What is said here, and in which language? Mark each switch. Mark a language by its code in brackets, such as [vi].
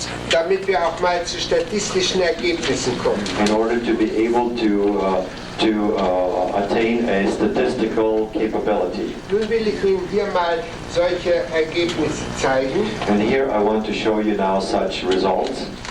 [de] Damit wir auch mal zu statistischen Ergebnissen kommen. [en] in order to be able to attain a statistical capability. [de] Nun will ich Ihnen hier mal solche Ergebnisse zeigen. [en] And here I want to show you now such results.